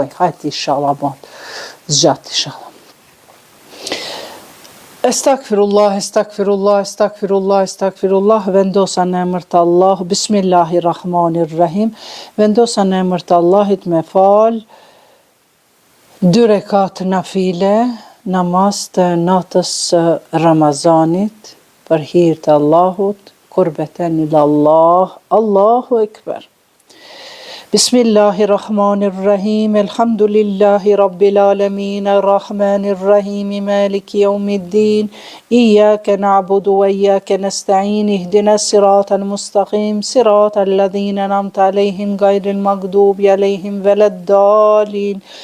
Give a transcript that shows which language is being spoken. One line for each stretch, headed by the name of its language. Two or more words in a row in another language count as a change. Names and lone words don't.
Albanian: Hajt inshallah bon, zgjat inshallah. Estagfirullah, vendosa në emër të Allah, Bismillahirrahmanirrahim, vendosa në emër të Allahit me fal, 2 rekat nafile, namaz të natës Ramazanit, për hir të Allahut,
Arabic: قربة إلى الله, الله أكبر. بسم الله الرحمن الرحيم الحمد لله رب العالمين الرحمن الرحيم مالك يوم الدين إياك نعبد وإياك نستعين اهدنا الصراط المستقيم صراط الذين أنعمت عليهم غير المغضوب عليهم ولا الضالين.